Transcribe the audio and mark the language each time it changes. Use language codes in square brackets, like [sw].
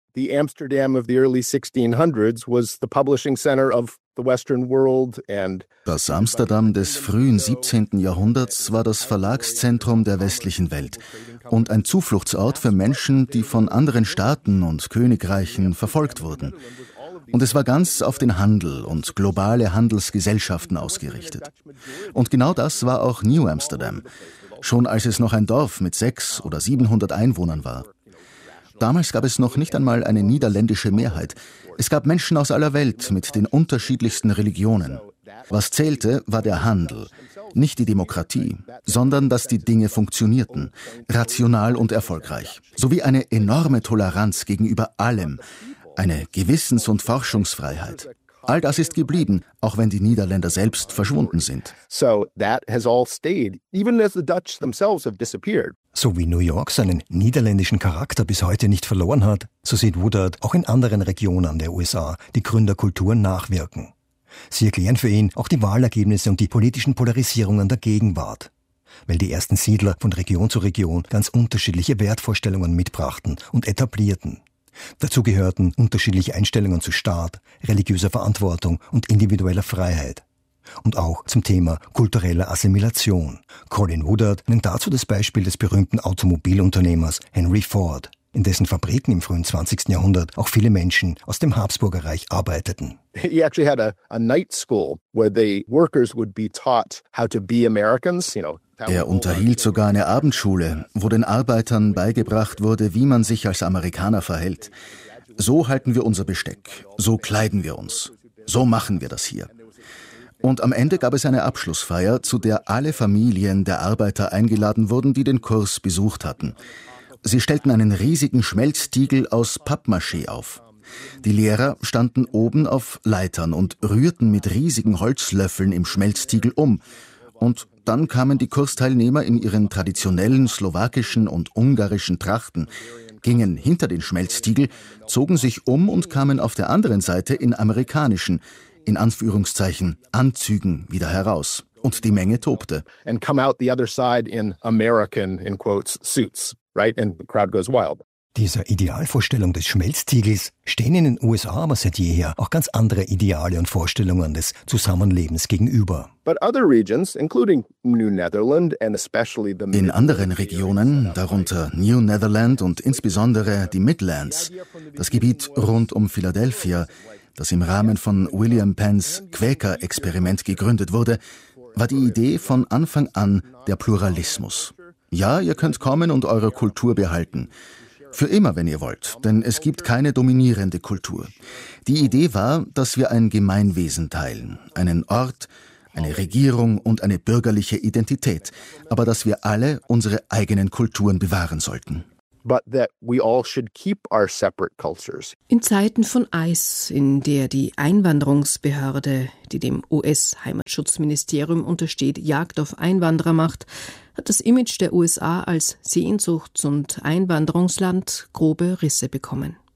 [en] The Amsterdam of the early 1600s was the publishing center of the Western world and [de] das Amsterdam des frühen 17. Jahrhunderts war das Verlagszentrum der westlichen Welt und ein Zufluchtsort für Menschen, die von anderen Staaten und Königreichen verfolgt wurden. Und es war ganz auf den Handel und globale Handelsgesellschaften ausgerichtet. Und genau das war auch New Amsterdam, schon als es noch ein Dorf mit 600 oder 700 Einwohnern war. Damals gab es noch nicht einmal eine niederländische Mehrheit. Es gab Menschen aus aller Welt mit den unterschiedlichsten Religionen. Was zählte, war der Handel. Nicht die Demokratie, sondern dass die Dinge funktionierten, rational und erfolgreich. Sowie eine enorme Toleranz gegenüber allem, eine Gewissens- und Forschungsfreiheit. All das ist geblieben, auch wenn die Niederländer selbst verschwunden sind. [en] So that has all stayed, even as the Dutch themselves have disappeared. [de] So wie New York seinen niederländischen Charakter bis heute nicht verloren hat, so sieht Woodard auch in anderen Regionen der USA die Gründerkultur nachwirken. Sie erklären für ihn auch die Wahlergebnisse und die politischen Polarisierungen der Gegenwart. Weil die ersten Siedler von Region zu Region ganz unterschiedliche Wertvorstellungen mitbrachten und etablierten. Dazu gehörten unterschiedliche Einstellungen zu Staat, religiöser Verantwortung und individueller Freiheit. Und auch zum Thema kultureller Assimilation. Colin Woodard nennt dazu das Beispiel des berühmten Automobilunternehmers Henry Ford, in dessen Fabriken im frühen 20. Jahrhundert auch viele Menschen aus dem Habsburgerreich arbeiteten. [en] He actually had a night school where the workers would be taught how to be Americans, you know. [de] Er unterhielt sogar eine Abendschule, wo den Arbeitern beigebracht wurde, wie man sich als Amerikaner verhält. So halten wir unser Besteck, so kleiden wir uns, so machen wir das hier. Und am Ende gab es eine Abschlussfeier, zu der alle Familien der Arbeiter eingeladen wurden, die den Kurs besucht hatten. Sie stellten einen riesigen Schmelztiegel aus Pappmaché auf. Die Lehrer standen oben auf Leitern und rührten mit riesigen Holzlöffeln im Schmelztiegel um. Und Dann kamen die Kursteilnehmer in ihren traditionellen slowakischen und ungarischen Trachten, gingen hinter den Schmelztiegel, zogen sich um und kamen auf der anderen Seite in amerikanischen, in Anführungszeichen, Anzügen wieder heraus. Und die Menge tobte. [en] And come out the other side in American, in quotes, suits, right? And the crowd goes wild. [de] Dieser Idealvorstellung des Schmelztiegels stehen in den USA aber seit jeher auch ganz andere Ideale und Vorstellungen des Zusammenlebens gegenüber. [en] But other regions, including New Netherland and especially the [de] in anderen Regionen, darunter New Netherland und insbesondere die Midlands, das Gebiet rund um Philadelphia, das im Rahmen von William Penns Quäker-Experiment gegründet wurde, war die Idee von Anfang an der Pluralismus. Ja, ihr könnt kommen und eure Kultur behalten. Für immer, wenn ihr wollt, denn es gibt keine dominierende Kultur. Die Idee war, dass wir ein Gemeinwesen teilen, einen Ort, eine Regierung und eine bürgerliche Identität, aber dass wir alle unsere eigenen Kulturen bewahren sollten. [en] But that we all should keep our separate cultures. [de] In Zeiten von ICE, in der die Einwanderungsbehörde, die dem US-Heimatschutzministerium untersteht, Jagd auf Einwanderer macht, hat das Image der USA als Sehnsuchts- und Einwanderungsland grobe Risse bekommen.